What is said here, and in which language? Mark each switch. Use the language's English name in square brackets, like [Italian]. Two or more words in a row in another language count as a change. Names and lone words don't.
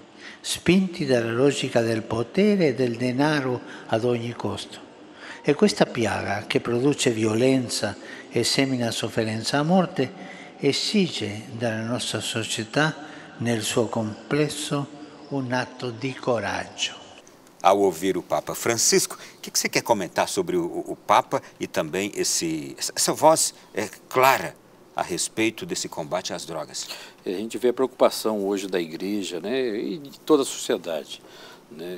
[Italian] Spinti dalla logica del potere e del denaro ad ogni costo. E questa piaga che produce violenza e semina sofferenza a morte esige dalla nostra società nel suo complesso un atto di coraggio. [Portuguese] Ao ouvir o Papa Francisco, o que você quer comentar sobre o Papa e também essa voz clara a respeito desse combate às drogas? A gente vê a preocupação hoje da igreja, né, e de toda a sociedade, né?